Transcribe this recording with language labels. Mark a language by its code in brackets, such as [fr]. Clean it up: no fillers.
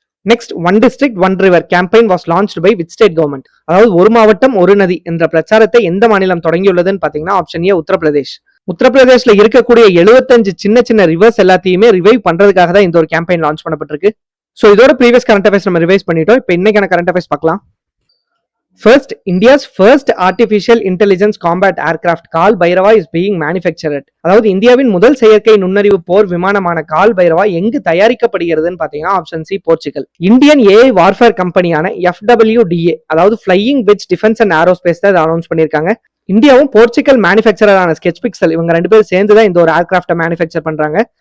[en] Next, one district one river campaign was launched by which state government? [ta] அதாவது ஒரு மாவட்டம் ஒரு நதி என்ற பிரச்சாரத்தை எந்த மாநிலம் தொடங்கியுள்ளதுன்னு பாத்தீங்கன்னா ஆப்ஷன் ஏ உத்தரப்பிரதேஷ். உத்தரப்பிரதேஷ்ல இருக்கக்கூடிய 75 சின்ன சின்ன ரிவர்ஸ் எல்லாத்தையுமே ரிவைவ் பண்றதுக்காக தான் இந்த ஒரு கேம்பெயின் லான்ச் பண்ணப்பட்டிருக்கு. சோ இதோட ப்ரீவியஸ் கரண்ட் அஃபேர்ஸ் நம்ம ரிவைஸ் பண்ணிட்டோம். இப்போ இன்னைக்கான கரண்ட் அஃபேர்ஸ் பார்க்கலாம். [en] First, India's first artificial intelligence combat aircraft Kaal Bhairava is being manufactured. [ta] அதாவது இந்தியாவின் முதல் செயற்கை நுண்ணறிவு போர் விமானமான கால் பைரவா எங்கு தயாரிக்கப்படுகிறதுன்னு பாத்தீங்கன்னா option C Portugal. Indian AI warfare கம்பெனியான FWDA அதாவது flying wedge defence and aerospace தான் அனௌன்ஸ் பண்ணிருக்காங்க. இந்தியாவும் போர்ச்சுகல் மேனுஃபேக்சரான ஸ்கெட்ச் பிக்சல் இவங்க 2 பேரும் சேர்ந்துதான் இந்த ஒரு ஏர்கிராஃப்டை மேனுஃபேக்சர் பண்றாங்க.